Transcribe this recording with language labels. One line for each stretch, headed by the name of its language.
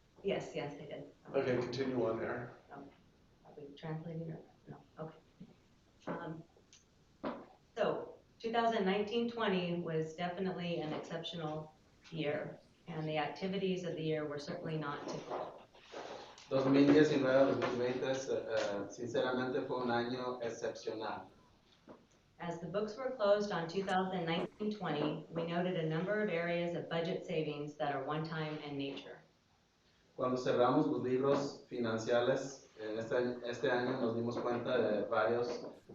English: Yes, I did. Okay, continue on there. Are we translating or no? Okay. So 2019-20 was definitely an exceptional year, and the activities of the year were certainly not typical.
Spanish: 2019-2020 sinceramente fue un año excepcional.
English: As the books were closed on 2019-20, we noted a number of areas of budget savings that are one-time in nature.
Spanish: Cuando cerramos los libros financieros este año nos dimos cuenta de varias.